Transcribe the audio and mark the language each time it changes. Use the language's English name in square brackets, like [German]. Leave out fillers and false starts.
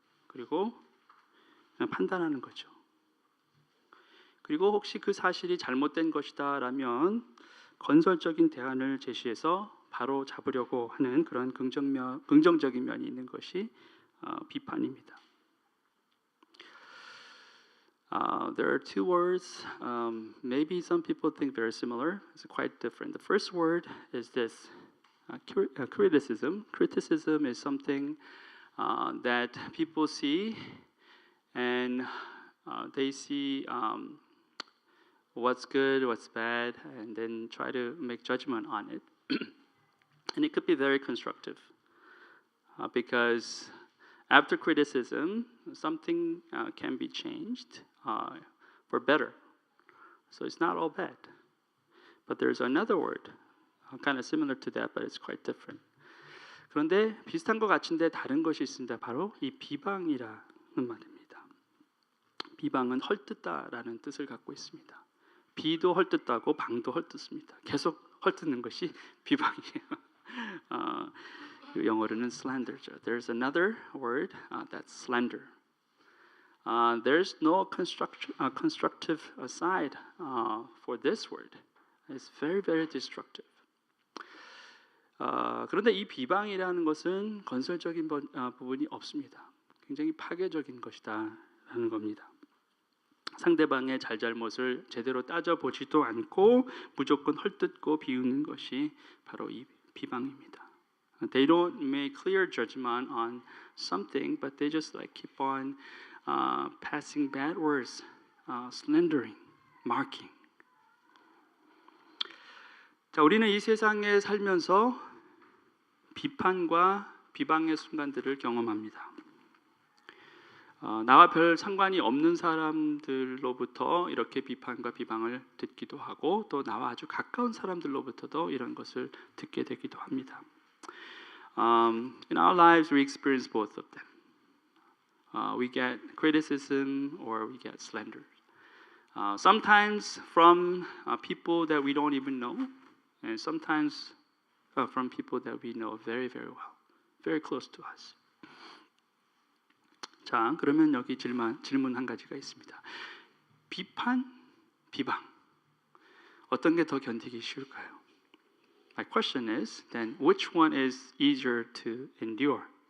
[Korean] 그리고 판단하는 거죠. 그리고 혹시 그 사실이 잘못된 것이다라면 건설적인 대안을 제시해서 바로 잡으려고 하는 그런 긍정적인 면이 있는 것이 비판입니다. [English] There are two words. Maybe some people think very similar. It's quite different. The first word is this: criticism. Criticism is something that people see, and they see what's good, what's bad, and then try to make judgment on it. And it could be very constructive because after criticism, something can be changed for better. So it's not all bad. But there's another word, kind of similar to that, but it's quite different. [Korean] 그런데 비슷한 것 같은데 다른 것이 있습니다. 바로 이 비방이라는 말입니다. 비방은 헐뜯다라는 뜻을 갖고 있습니다. 비도 헐뜯다고 방도 헐뜯습니다. 계속 헐뜯는 것이 비방이에요. 영어로는 slander죠. [English] There's another word that's slander. There's no constructive side for this word. It's very, very destructive. [Korean] 그런데 이 비방이라는 것은 건설적인 부분이 없습니다. 굉장히 파괴적인 것이다라는 겁니다. 상대방의 잘잘못을 제대로 따져보지도 않고 무조건 헐뜯고 비웃는 것이 바로 이 비방입니다. [English] They don't make clear judgment on something, but they just like keep on passing bad words, slandering, marking. [Korean] 자, 우리는 이 세상에 살면서 비판과 비방의 순간들을 경험합니다. 나와 별 상관이 없는 사람들로부터 이렇게 비판과 비방을 듣기도 하고 또 나와 아주 가까운 사람들로부터도 이런 것을 듣게 되기도 합니다. [English] In our lives, we experience both of them. We get criticism or we get slander. Sometimes from people that we don't even know, and sometimes from people that we know very, very well, very close to us. [Korean] 자, 그러면 여기 질문 한 가지가 있습니다. 비판, 비방, 어떤 게 더 견디기 쉬울까요? [English] My question is, then, which one is easier to endure?